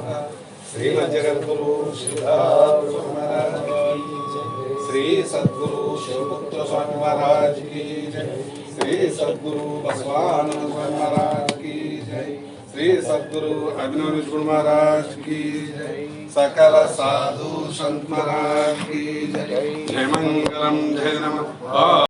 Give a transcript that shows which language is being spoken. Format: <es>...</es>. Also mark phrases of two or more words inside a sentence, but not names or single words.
<hi>श्रीमद् जगद्गुरु सिद्धार्थ महाराज की जय. श्री सद्गुरु शिवपुत्र स्वामी महाराज की जय. श्री सद्गुरु बसवानंद स्वामी महाराज की जय. श्री सद्गुरु अभिनव गुरु महाराज की जय. सकल साधु संत महाराज की जय.</hi> <sa>जय मंगलम जय नमः.</sa>